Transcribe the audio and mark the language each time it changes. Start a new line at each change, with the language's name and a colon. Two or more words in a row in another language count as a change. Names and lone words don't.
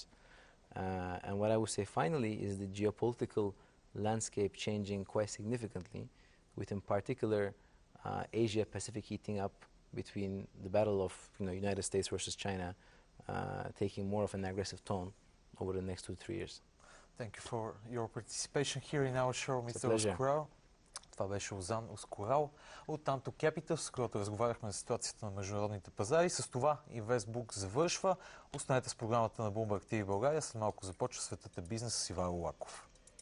English: And what I would say finally is the geopolitical landscape changing quite significantly, with in particular Asia-Pacific heating up between the battle of United States versus China taking more of an aggressive tone over the next 2 to 3 years. Thank you for your participation here in our show, Mr.
Bulgarian: Ускорал. Това беше Озан Ускорал от Tanto Capital, с който разговаряхме за ситуацията на международните пазари. С това Инвестбук завършва. Останете с програмата на Bloomberg TV България. След малко започва Светът е бизнес с Ивайло Лаков.